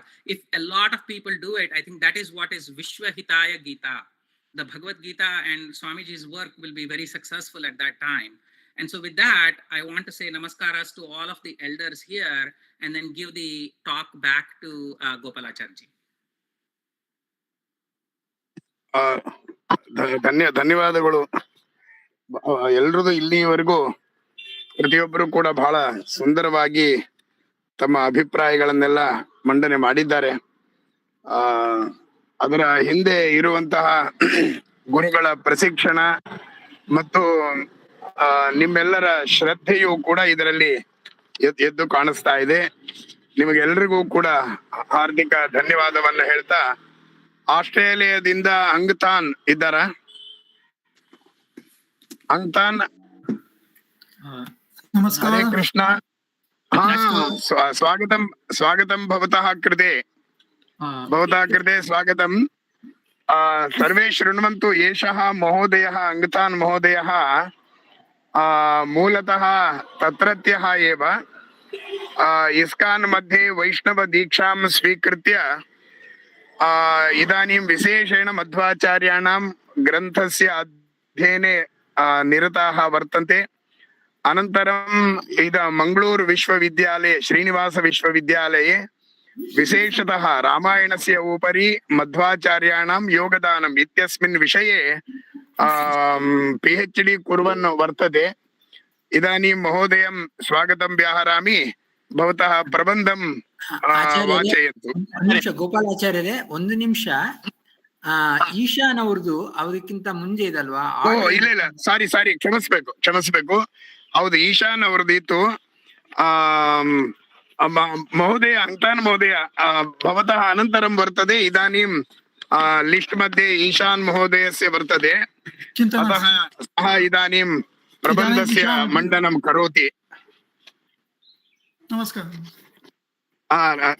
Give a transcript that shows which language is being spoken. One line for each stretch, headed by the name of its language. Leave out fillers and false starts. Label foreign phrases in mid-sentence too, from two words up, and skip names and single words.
English: If a lot of people do it, I think that is what is Vishwa Hitaya Geeta. The Bhagavad Gita and Swamiji's work will be very successful at that time. And so with that, I want to say namaskaras to all of the elders here, and then give the talk back to Gopalacharji.
Kannada: ಧನ್ಯವಾದಗಳು. ಎಲ್ರದು ಇಲ್ಲಿವರೆಗೂ ಪ್ರತಿಯೊಬ್ಬರು ಕೂಡ ಬಹಳ ಸುಂದರವಾಗಿ ತಮ್ಮ ಅಭಿಪ್ರಾಯಗಳನ್ನೆಲ್ಲ ಮಂಡನೆ ಮಾಡಿದ್ದಾರೆ. ಅದರ ಹಿಂದೆ ಇರುವಂತಹ ಗುರುಗಳ ಪ್ರಶಿಕ್ಷಣ ಮತ್ತು ನಿಮ್ಮೆಲ್ಲರ ಶ್ರದ್ಧೆಯು ಕೂಡ ಇದರಲ್ಲಿ ಎದ್ದು ಕಾಣಿಸ್ತಾ ಇದೆ. ನಿಮಗೆಲ್ಲರಿಗೂ ಕೂಡ ಹಾರ್ದಿಕ ಧನ್ಯವಾದವನ್ನ ಹೇಳ್ತಾ, ಆಸ್ಟ್ರೇಲಿಯಾದಿಂದ ಅಂಗ್ತಾನ್ ಇದ್ದಾರ? ಅಂಗ್ತಾನ್, ನಮಸ್ಕಾರ.
Sanskrit: ಹರೇ ಕೃಷ್ಣ. ಸ್ವಾಗತಂ ಸ್ವಾಗತಂ ಭವತಃ ಕೃತೆ ಸ್ವಾಗತಂ. ಸರ್ವೇ ಶೃಣ್ವಂತು. ಏಷಃ ಮಹೋದಯಃ ಅಂಗ್ತಾನ್ ಮಹೋದಯಃ ಮೂಲತಃ ತತ್ರತ್ಯಃ ಏವ ಇಸ್ಕಾನ್ मध्ये ವೈಷ್ಣವ ದೀಕ್ಷಾಂ ಸ್ವೀಕೃತ್ಯ ಇದಾनीं ವಿಶೇಷೇಣ ಮಧ್ವಾಚಾರ್ಯಾಣಾಂ ಗ್ರಂಥस्य ಅಧ್ಯಯನೆ ನಿರತಾः वर्तन्ते. अनन्तरं मंगळूरु विश्वविद्यालये, श्रीनिवास विश्वविद्यालये विशेषतः रामायणस्य उपरि मध्वाचार्याणां योगदानम् इत्यस्मिन् विषये PhD कुर्वन् वर्तते. इदानीं महोदयं स्वागतं व्याहरामि. भवतः प्रबन्धं वाचयन्तु.
Kannada: ನಿಮಿಷ ಗೋಪಾಲಾಚಾರ್ಯರೇ, ಒಂದು ನಿಮಿಷ. ಈಶಾನ್ ಅವ್ರದ್ದು ಅವರಿಗಿಂತ ಮುಂದೆ ಇದಲ್ವಾ? ಇಲ್ಲ, ಸಾರಿ, ಕ್ಷಮಿಸ್ಬೇಕು. ಹೌದು, ಈಶಾನ್ ಅವ್ರದ್ದು ಇತ್ತು.
Sanskrit: महोदय, अंगतान महोदय, भवतः अनन्तरं वर्तते. इदानीं लिस्ट् मध्ये ईशान् महोदयस्य वर्तते. अतः सः इदानीं प्रबन्धस्य मण्डनं करोति. नमस्कारः.